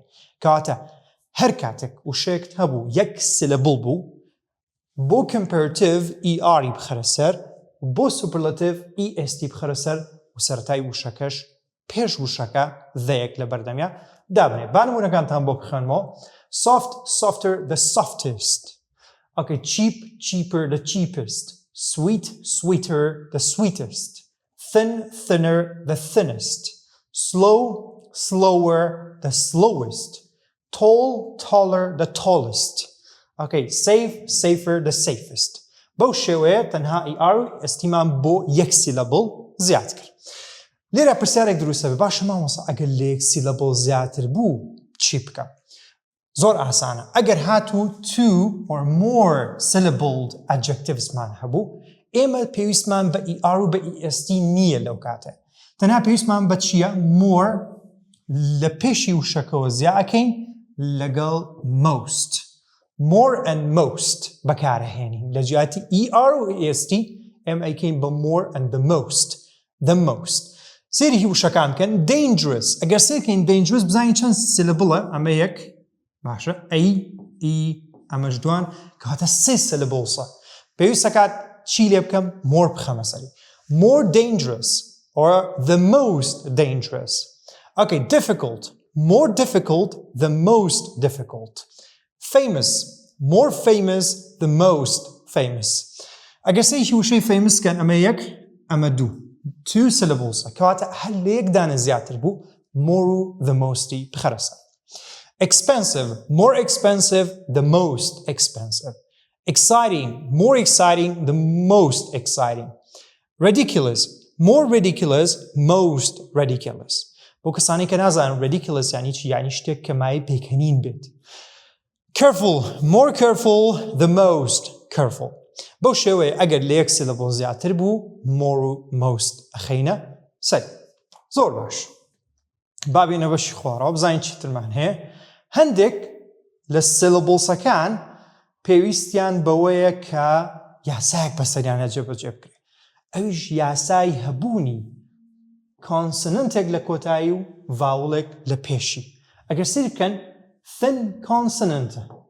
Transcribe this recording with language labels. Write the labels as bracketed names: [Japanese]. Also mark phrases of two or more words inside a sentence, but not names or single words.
[Central Kurdish] کەواتە هەر کاتێک وشەیەکت هەبوو یەک syllable بوو بۆ [English] comparative ERی [Central Kurdish] بخەرە سەر بۆ [English] superlative EST [Central Kurdish] بخەرە سەر و سەرەتای وشەکەش پێش وشەکە دەیەک لە بەردەمیە دابنێ. با نمونەکانتان بۆ بخوێنمەوە. [English] Soft, softer, the softest. Okay, cheap, cheaper, the cheapest. Sweet, sweeter, the sweetest. Thin, thinner, the thinnest. Slow, slower, the slowest. Tall, taller, the tallest. Okay, safe, safer, the safest. [Central Kurdish] بەو شێوەیە تەنها ER ئەستیمان بۆ یەک syllable زیاد کرد. لێرە پرسیارێک دروستە بێ باشە مامۆستا ئەگەر لە یەک syllable زیاتر بوو چی بکەم؟ زۆر ئاسانە ئەگەر هاتوو [English] two or more syllabled adjectives [Central Kurdish] مان هەبوو ئێمە پێویستمان بە ER و بە EST نییە لەو کاتە تەنها پێویستمان بە چییە more لە پێشی وشەکەوە زیاکەین لەگەڵ [English] most more and most [Central Kurdish] بەکارهێنین لە جیاتی ER و EST ئێمە ئەیکەین بە [English] more and the most [Central Kurdish] سێری وشەکان بکەن dangerous ئەگەر سێرکەین dangerous بزانین چەند syllable ئەمە یەک باشە ئەمەش دوان کەواتە سێ syllablesە پێویستە کات چی لێ بکەم more بخەمە سەری [English] more dangerous or the most dangerous okay difficult more difficult the most difficult famous more famous the most famous [Central Kurdish] ئەگەر سێکی وشەی famous کەن ئەمە یەک ئەمە دوو [English] two syllables [Central Kurdish] کەواتە هەر لە یەکدانە زیاتر بوو more و the mosتی بخەرە سەر [English] expensive more expensive the most expensive exciting more exciting the most exciting ridiculous more ridiculous most ridiculous [Central Kurdish] بۆ کەسانی کە نازانن [English] ridiculous یعنی [Central Kurdish] چی یعنی شتێک کە مای پێکەنین بێت [English] careful more careful the most careful [Central Kurdish] بەو شێوەیە ئەگەر لە یەک syllable زیاتر بوو more و most ئەخەینە سەر زۆر باش بابینە بەشی خوارەوە بزانین چیترمان هەیە هەندێک لە syllablesەکان پێویستیان بەوەیە کە یاسایەک بەسەریانە جێبەجێ بکرێت ئەویش یاسای هەبوونی کۆنسننتێک لە کۆتایی و ڤاوڵێک لە پێشی ئەگەر سیر بکەن [English] thin consonant